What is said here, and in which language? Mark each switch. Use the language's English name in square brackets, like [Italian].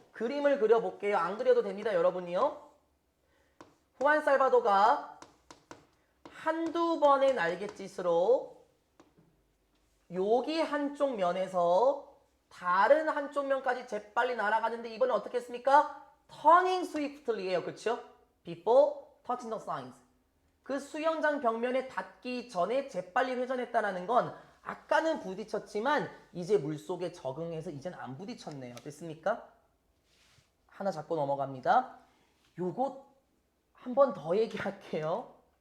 [Korean] 그림을 그려볼게요. 안 그려도 됩니다, 여러분이요. 후안살바도가 한두 번의 날갯짓으로 여기 한쪽 면에서 다른 한쪽 면까지 재빨리 날아가는데 이번엔 어떻게 했습니까? [English] Turning swiftly예요. [Korean] 그렇죠? [English] Before touching the signs. [Korean] 그 수영장 벽면에 닿기 전에 재빨리 회전했다는 건 아까는 부딪혔지만 이제 물속에 적응해서 이젠 안 부딪혔네요. 됐습니까? 하나 잡고 넘어갑니다. 요거 한 번 더 얘기할게요.